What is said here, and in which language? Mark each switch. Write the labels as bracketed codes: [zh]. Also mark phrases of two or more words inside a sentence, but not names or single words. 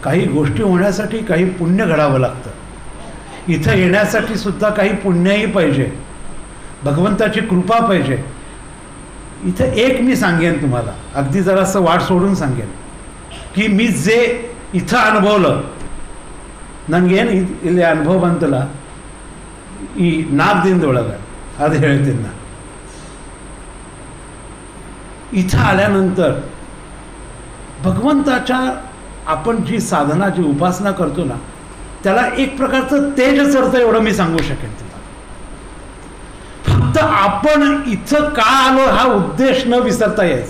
[mr] काही गोष्टी होण्यासाठी काही पुण्य घडावं लागतं. इथं येण्यासाठी सुद्धा काही पुण्यही पाहिजे, भगवंताची कृपा पाहिजे. इथं एक मी सांगेन तुम्हाला, अगदी जरासं वाट सोडून सांगेन की मी जे इथं अनुभवलं [kn] ನನಗೇನು ಇಲ್ಲಿ ಅನುಭವ ಬಂತಲ್ಲ ಈ 4 ದಿನದೊಳಗೆ ಅದು ಹೇಳ್ತೀನಿ ನಾನು. [mr] इथं आल्यानंतर भगवंताच्या आपण जी साधना जी उपासना करतो ना त्याला एक प्रकारचं तेज चढतं एवढं मी सांगू शकेन तुम्हाला. फक्त आपण इथं का आलो हा उद्देश न विसरता यायचा.